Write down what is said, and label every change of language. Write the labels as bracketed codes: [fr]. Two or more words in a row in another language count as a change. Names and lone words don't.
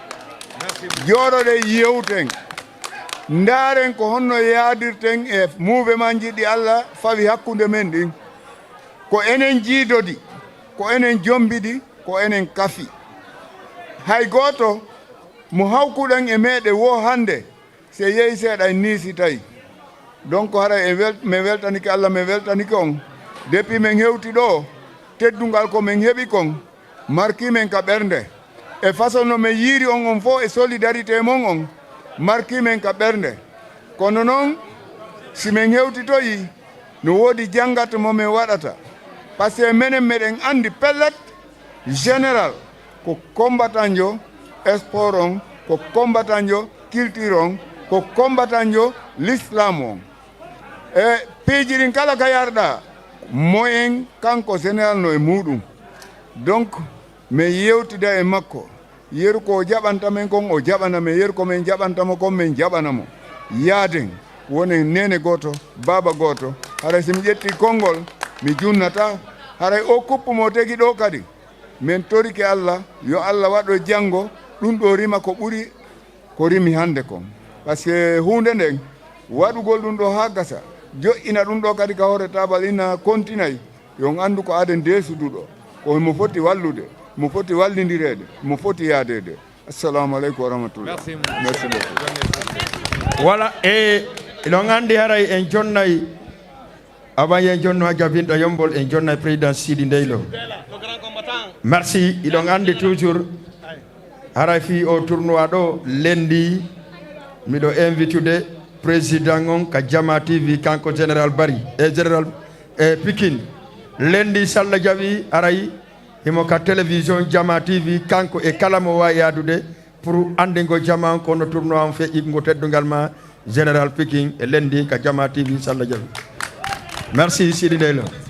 [ff] jooɗoɗe yewten ndaaren ko honno yaadirten e mouvement jiɗɗi Allah fawi hakkunde men ɗin ko enen jiidodi ko enen jombiɗi ko enen kafi hay gooto mo hawkuɗen e meɗe wo hande se yehi seeɗa e niisi tawi donc hara mi weltanike Allah mi weltanike on depuis min hewti ɗo teddungal ko min heɓi kon marki men ka ɓernde e façon no min yiiri on fof e solidarité mon on marki men ka ɓernde kono noon si min hewtitoyi no woodi janggat mo min waɗata [fr] par ce que [ff] minen meɗen andi pellet général ko combattant jo sport on ko combattant jo culture on ko combattant jo l'islam on e piijirin kala ka yarɗa moyen kanko général no e muɗum donc mi yewtida e makko yeru ko jaɓantamen kon o jaɓanamen yeru ko min jaɓantamo kon min jaɓanamo yaaden woni nene goto baba goto haray somi ƴetti konngol mi junnata haray o kuppumo tegi ɗo kadi min torike Allah yo Allah waɗo janngo ɗum ɗo rima ko ɓuri ko rimi hande kon [fr] par ce que [ff] hunde nden waɗugol ɗum ɗo ha gasa joƴƴina ɗum ɗo kadi ka hoore tabal ina continayi yon anndu ko aden desuduɗo ko mo foti wallude mo foti wallidirede mo foti yaadede [ar] السلام عليكم ورحمة الله [fr] merci beaucoup [ff] voilà e ɗon anndi haray en jonnayi avant yen jonno ha jabinɗo yombol en jonnay président Sidi Ndeylo merci iɗon andi toujours haray fi o tournoi ɗo lendi miɗo invitude président on ka Jama TV kanko général Bari e général Pikine lendi salla jaɓi aray himo ka télévision Jama TV kanko e kala mo wawi yadude pour andingo jama kono tournoi on feƴƴi ngo teddungal ma général Pikine e lendi ka Jama TV salla jaɓi merci Sidi Ndeylo.